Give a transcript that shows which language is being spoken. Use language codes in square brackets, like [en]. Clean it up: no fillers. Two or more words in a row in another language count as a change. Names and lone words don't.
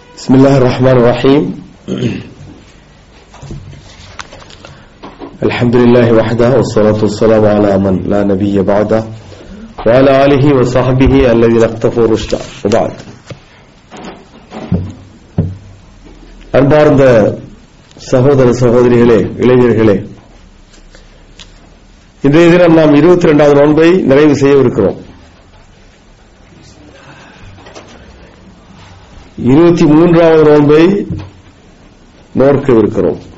[ar] بسم الله الرحمن الرحيم الحمد لله وحده والصلاة والسلام على من لا نبي بعده وعلى آله وصحبه الذين اقتفوا رشدا وبعد. [ta] அன்பார்ந்த சகோதர சகோதரிகளே, இளைஞர்களே, இன்றைய தினம் நாம் 22வது நோன்பை நிறைவு செய்யவிருக்கிறோம். 23வது நோன்பை நோக்கவிருக்கிறோம்.